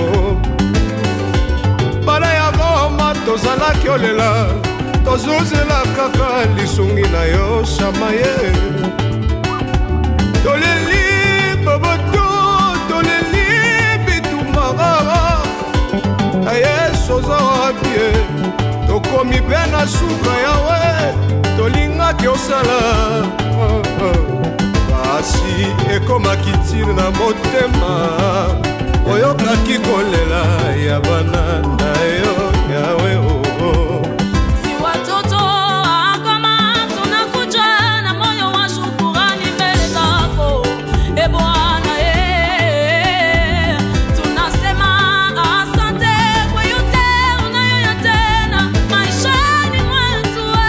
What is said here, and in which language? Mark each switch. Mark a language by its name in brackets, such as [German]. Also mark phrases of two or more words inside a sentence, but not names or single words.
[Lingala] Bala ya goma tozalaki olela Tozozela kaka lisungi na yo shamaye Toleli boboto toleli bitumara Aye soza wapie Tokomi pena suka yawe Tolingaki osala Basi ekomaki tiri na motema Oyokaki kolela ya bana na yo yawe [Swahili] Si watoto kama tunakuja na moyo wa shukrani mbele zako E Bwana tunasema asante kwa yote unayoyatenda maishani mwetu